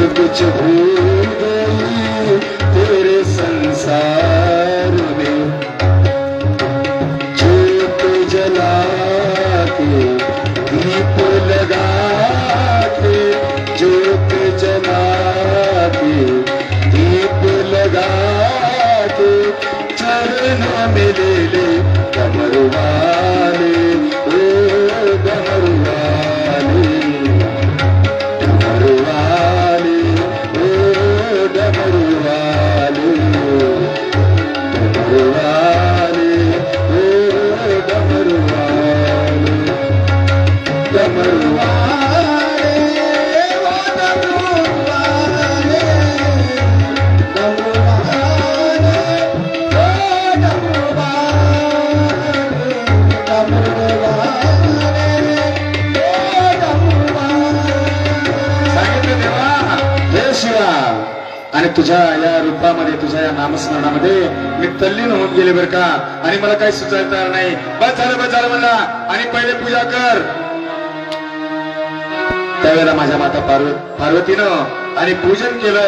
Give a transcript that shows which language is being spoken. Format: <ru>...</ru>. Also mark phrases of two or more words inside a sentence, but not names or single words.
<hi>कुछ भूल गई तेरे संसार में, ज्योत जला के दीप लगा के, ज्योत जला के दीप लगा के, चरणों में ले ले डमरू वाले, ओ डमरू वाले, डमरू वाले, ओ डमरू वाले, डमरू वाले, ओ डमरू वाले, डमरू वाले, ओ डमरू वाले, डमरू वाले, ओ डमरू वाले, डमरू वाले, ओ डमरू वाले.</hi> <mr>सांगितलं देवा हे शिवा. आणि तुझ्या या रूपामध्ये, तुझ्या या नामस्मरणामध्ये मी तल्लीन होऊन गेले बर का. आणि मला काही सुचायला तयार नाही. बस झालं म्हणला. आणि पहिले पूजा कर. त्यावेळेला माझ्या माता पार्वतीनं आणि पूजन केलं.</mr>